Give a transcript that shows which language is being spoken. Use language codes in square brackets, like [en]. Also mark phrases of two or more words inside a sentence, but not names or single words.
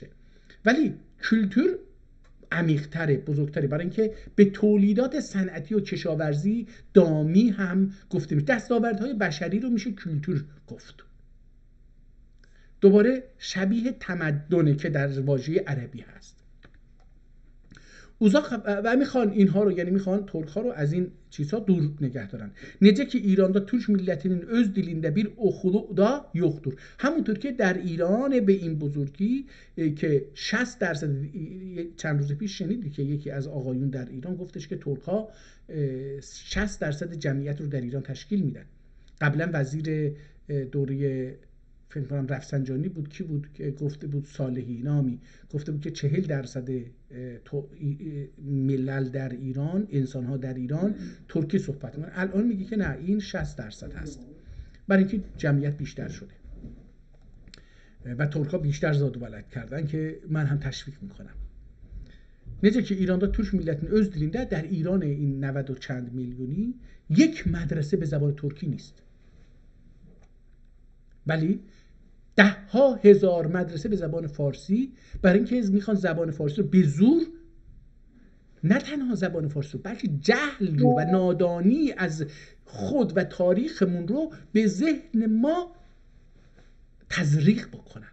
[fa] ولی کلتور عمیق‌تره، بزرگتره، برای اینکه به تولیدات صنعتی و کشاورزی دامی هم گفته میشه. دستاوردهای بشری رو میشه کلتور گفت. دوباره شبیه تمدنه که در واژه عربی هست. و میخوان اینها رو، یعنی میخوان ترک ها رو از این چیزها دور نگه دارن. [az] Necə ki İran'da Türk milletinin öz dilinde bir okulu da yoktur. [fa] همونطور که در ایران به این بزرگی که 60%، چند روز پیش شنیدی که یکی از آقایون در ایران گفتش که ترک ها 60% جمعیت رو در ایران تشکیل میدن. قبلا وزیر دوره فکر کنم رفسنجانی بود، کی بود که گفته بود، صالحی نامی گفته بود که 40% ملل در ایران، انسان‌ها در ایران ترکی صحبت می‌کنن. الان میگه که نه، این 60% هست، برای اینکه جمعیت بیشتر شده و ترک‌ها بیشتر زاد و ولد کردن که من هم تشویق میکنم. [az] Necə ki İran'da Türk milletinin öz dilinde [fa] در ایران این 90 و چند میلیونی یک مدرسه به زبان ترکی نیست، ولی 10,000 مدرسه به زبان فارسی، برای اینکه میخوان زبان فارسی رو به زور، نه تنها زبان فارسی رو بلکه جهل رو و نادانی از خود و تاریخمون رو به ذهن ما تزریق بکنن.